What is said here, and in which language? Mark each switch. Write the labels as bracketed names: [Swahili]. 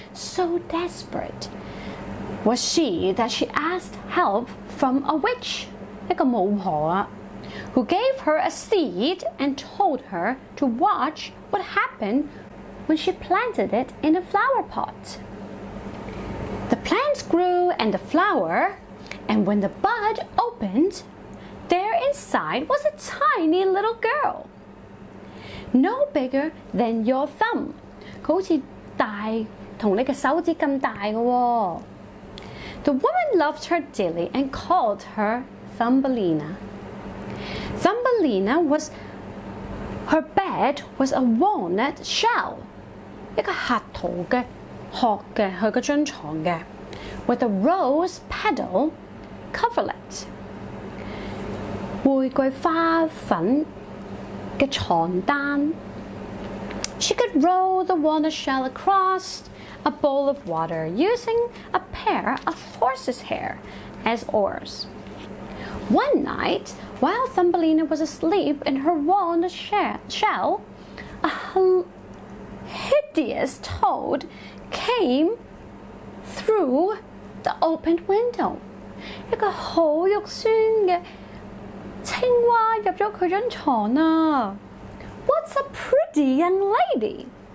[English] So desperate was she that she asked help from a witch, [Cantonese] 一個巫婆啊, [English] who gave her a seed and told her to watch what happened when she planted it in a flower pot. The plants grew and the flower, and when the bud opened, there inside was a tiny little girl, no bigger than your thumb. [Cantonese] 佢好似大同你嘅手指咁大嘅喎。 [English] The woman loved her dearly and called her Thumbelina. Thumbelina her bed was a walnut shell. [Cantonese] 一個核桃嘅殼嘅佢嗰張床嘅 [English] with a rose petal coverlet. [Cantonese] 玫瑰花粉嘅床單 [English] She could roll the walnut shell across a bowl of water using a pair of horse's hair as oars. One night, while Thumbelina was asleep in her walnut shell, a hideous toad came through the opened window. [Cantonese] 一個好肉酸嘅青蛙入咗佢張床啊 [English] What's a pretty young lady?